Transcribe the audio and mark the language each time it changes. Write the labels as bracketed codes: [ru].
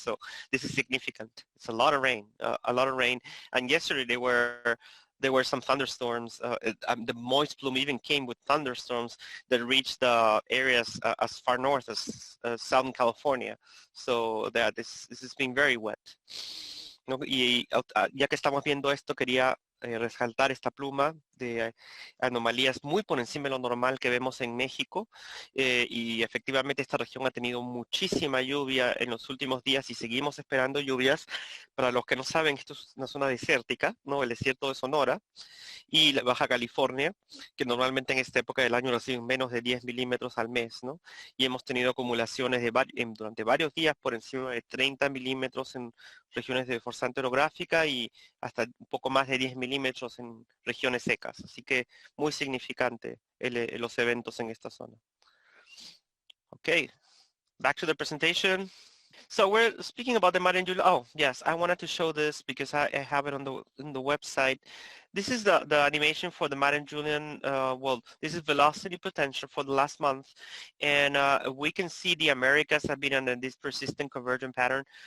[en] So this is significant. It's a lot of rain, And yesterday there were some thunderstorms. The moist plume even came with thunderstorms that reached the areas as far north as Southern California. So this has been very wet. [es] ¿No? Y ya que estamos viendo esto, quería resaltar esta pluma de anomalías muy por encima de lo normal que vemos en México, y efectivamente esta región ha tenido muchísima lluvia en los últimos días y seguimos esperando lluvias. Para los que no saben, esto es una zona desértica, ¿no? El desierto de Sonora y la Baja California, que normalmente en esta época del año reciben menos de 10 milímetros al mes, ¿no? Y hemos tenido acumulaciones durante varios días por encima de 30 milímetros en regiones de forzante orográfica y hasta un poco más de 10 milímetros en regiones secas. Así que muy significante los eventos en esta zona. [en] Okay, back to the presentation. So we're speaking about the Marin Julia. Oh, yes, I wanted to show this because I have it on the website. This is the animation for the Marin Julian. Well, this is velocity potential for the last month. And we can see the Americas have been under this persistent convergent pattern.